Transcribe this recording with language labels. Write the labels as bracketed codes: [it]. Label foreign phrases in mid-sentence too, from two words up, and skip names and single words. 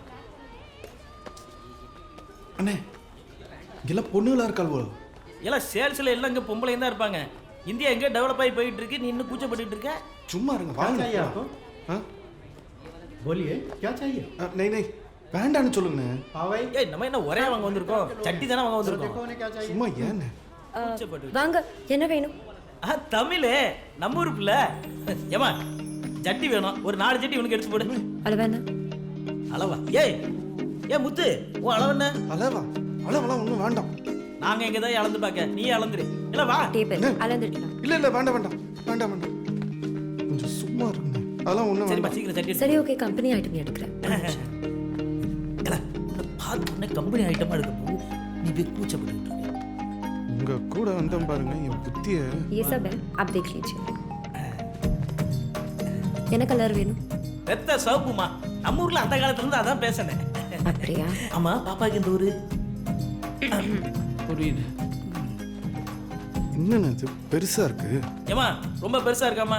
[ta] அண்ணே இங்கெல்லாம் பொண்ணுங்களா இருக்காள் போல எல்லாம் சேல்ஸ்ல எல்லாம் இங்க பொம்பளையும் தான் இருப்பாங்க இந்தியா எங்க டெவலப் ஆகி போயிட்டு இருக்கு நீ இன்னும் கூச்சப்பட்டு இருக்க சும்மா இருங்க வாங்க [hi] बोलिए क्या चाहिए नहीं नहीं [ta] வேண்டான்னு சொல்லுங்கண்ணே [hi] हवाई [ta] ஏய் நம்ம என்ன ஒரே வாங்க வந்திருக்கோம் சட்டி தானே வாங்க வந்திருக்கோம் [hi] देखो ने क्या चाहिए [ta] சும்மா ஏண்ணே கூச்சப்பட்டு வாங்க என்ன வேணும் தமிழ் நம்ம ஊர் பிள்ளை ஏமா சட்டி வேணும் ஒரு 4 சட்டி உனக்கு எடுத்து போடு அளவேண்ணா அளவா ஏய் ஏ முத்து உன் அளவு என்ன அளவா அளவெல்லாம் ஒன்றும் வேண்டாம் நாங்க எங்க தான் அளந்து பார்க்க நீ அளந்துரு இல்ல வா டேபிள் அளந்துடலாம் இல்லை இல்லை வேண்டாம் வேண்டாம் வேண்டாம் வேண்டாம் கொஞ்சம் சும்மா இருங்க அதெல்லாம் ஒன்றும் சரிப்பா வேண்டாம் சீக்கிரம் சட்டி சரி ஓகே [en] company item [ta] எடுக்கிறேன் பார்த்து உடனே கம்பெனி ஐட்டமா எடுக்க போது நீ போய் கூச்சப்பட்டு இருக்க உங்கள் கூட வந்தேன் பாருங்க என் புத்தியை [hi] ये सब है आप देख लीजिए [ta] என்ன கலர் வேணும் பெத்த சவுப்புமா நம்ம ஊர்ல அந்த காலத்துல இருந்து அதான் பேசுனேன் அப்படியா ஆமா பாப்பாக்கு இந்த ஊரு புரியுது என்னண்ணே இது பெருசாக இருக்கு ஏமா ரொம்ப பெருசா இருக்காமா